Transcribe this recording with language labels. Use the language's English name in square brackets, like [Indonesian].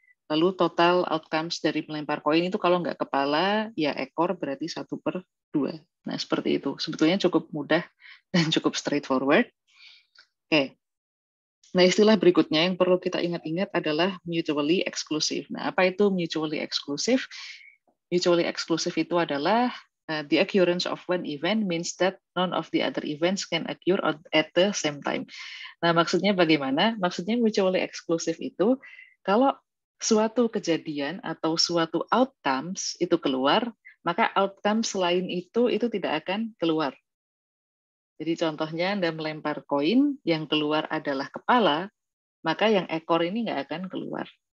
[Indonesian] Lalu total outcomes dari melempar koin itu kalau nggak kepala, ya ekor berarti 1/2. Nah, seperti itu. Sebetulnya cukup mudah dan cukup straightforward. Oke. Nah, istilah berikutnya yang perlu kita ingat-ingat adalah mutually exclusive. Nah, apa itu mutually exclusive? [English] Mutually exclusive [Indonesian] itu adalah [English] the occurrence of one event means that none of the other events can occur at the same time. [Indonesian] Nah, maksudnya bagaimana? Maksudnya mutually exclusive itu kalau suatu kejadian atau suatu outcomes itu keluar, maka outcome selain itu tidak akan keluar. Jadi contohnya Anda melempar koin, yang keluar adalah kepala, maka yang ekor ini nggak akan keluar.